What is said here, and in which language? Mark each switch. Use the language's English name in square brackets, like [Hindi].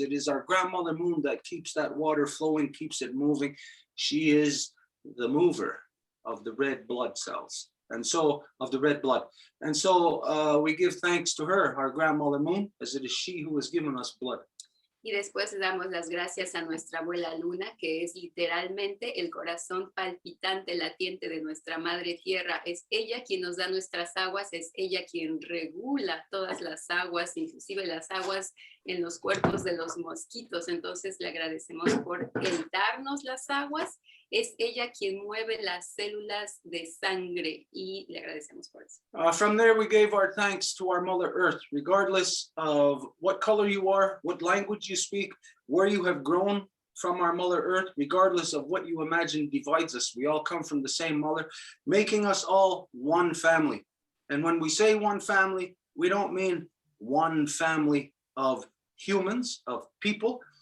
[English] It is our grandmother Moon that keeps that water flowing, keeps it moving. She is the mover of the red blood cells. And so of the red blood. And so we give thanks to her, our grandmother Moon, as it is she who has given us blood. [Spanish] Y después le damos las gracias a nuestra abuela Luna, que es literalmente el corazón palpitante, latiente de nuestra madre tierra. Es ella quien nos da nuestras aguas, es ella quien regula todas las aguas, inclusive las aguas en los cuerpos de los mosquitos. Entonces le agradecemos por el darnos las aguas. Es ella quien mueve las células de sangre y le agradecemos por eso. [English] From there, we gave our thanks to our Mother Earth, regardless of what color you are, what language you speak, where you have grown from our Mother Earth, regardless of what you imagine divides us. We all come from the same mother, making us all one family. And when we say one family, we don't mean one family of humans, of people.